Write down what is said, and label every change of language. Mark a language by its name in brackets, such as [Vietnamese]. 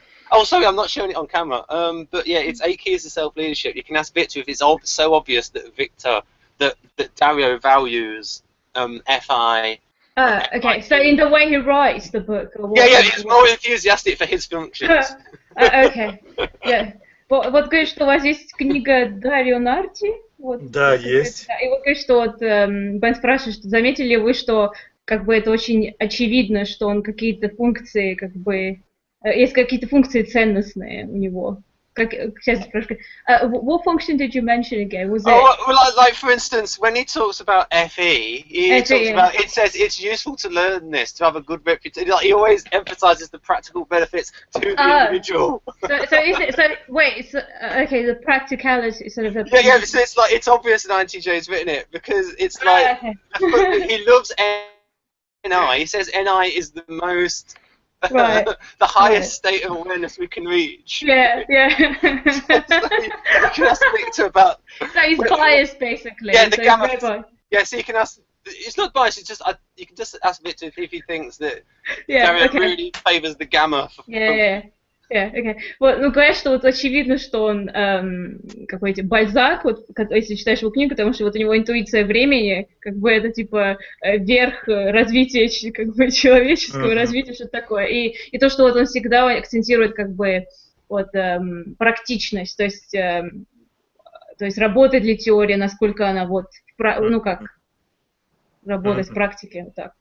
[English] Oh, sorry, I'm not showing it on camera. But yeah, it's 8 Keys to Self-Leadership. You can ask Victor if it's so obvious that that Dario values FI. Okay, so in the way he writes the book? Or what? Yeah, he's more enthusiastic for his functions. Okay, yeah. [Russian] Вот говорит, что у вас есть книга Дарио Нарди? Да, есть. И вот говорит, что вот Бен спрашивает, что заметили ли вы, что как бы это очень очевидно, что он какие-то функции как бы есть какие-то функции ценностные у него. Сейчас спрашиваю. [English] What function did you mention again? Was it? Well, like for instance, when he talks about FE, it says it's useful to learn this to have a good reputation. Like, he always emphasizes the practical benefits to the individual. Okay, the practicality sort of. So it's like it's obvious that INTJ's written it because it's like he loves NI. He says NI is the most. Right. The highest state of awareness we can reach. Yeah. You can ask Victor about. So he's biased, basically. Yeah, the gamma. Yeah, so you can ask it's not biased. It's just you can just ask Victor if he thinks that Dario really favors the gamma. Okay. [Russian] Вот, ну, говорят, что вот очевидно, что он какой-то Бальзак, вот, если читаешь его книгу, потому что вот у него интуиция времени, как бы это типа верх развития, как бы человеческого развития, что-то такое. И то, что вот он всегда акцентирует как бы вот практичность, то есть работает ли теория, насколько она вот, ну как, работать в практике, вот так.